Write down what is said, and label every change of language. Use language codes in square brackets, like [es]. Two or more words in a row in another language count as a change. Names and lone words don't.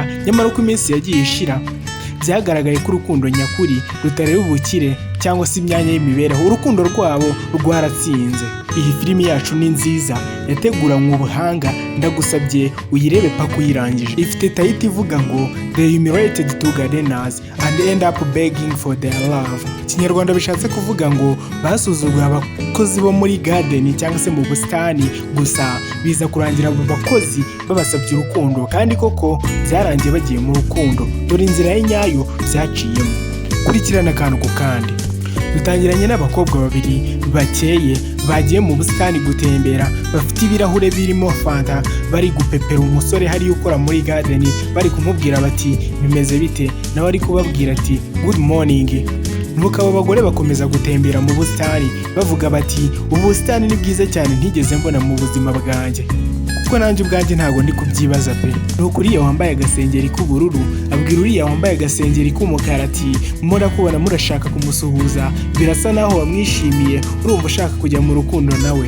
[rw] Nyamara uko iminsi yagiye ishira byagaragaye ko urukundo nyakuri rutareba ubukire cyangwa se imyanya y'imibereho. Urukundo rwabo rwaratsinze. Iyi filimi yacu ni nziza, yateguranywe ubuhanga, ndagusabye uyirebe paka uyirangije. Ifite tayiti ivuga ngo [en] they humiliated two gardeners and end up begging for their love. [rw] Ikinyarwanda bishatse kuvuga ngo basuzuguye abakozi bo muri garden cyangwa se mu busitani, gusa biza kurangira abo bakozi babasabye urukundo, kandi koko byarangiye bagiye mu rukundo. Dore inzira ye nyayo byaciyemo. Kurikirana akantu ku kandi. Dutangiranye n'abakobwa babiri bakeye bagiye mu busitani gutembera, bafite ibirahure birimo fanta, bari gupepera umusore hariya ukora muri garden, bari kumubwira bati bimeze bite, nawe ari kubabwira ati [en] good morning. [rw] Nuko abo bagore bakomeza gutembera mu busitani bavuga bati ubusitani ni bwiza cyane ntigeze mbona mu buzima bwanjye, kuko nanjye ubwanjye ntabwo ndi kubyibaza pe. Nuko uriya wambaye agasengeri k'ubururu abwira uriya wambaye agasengeri k'umukara ati murakubona murashaka kumusuhuza, birasa naho wamwishimiye, urumva ushaka kujya mu rukundo nawe.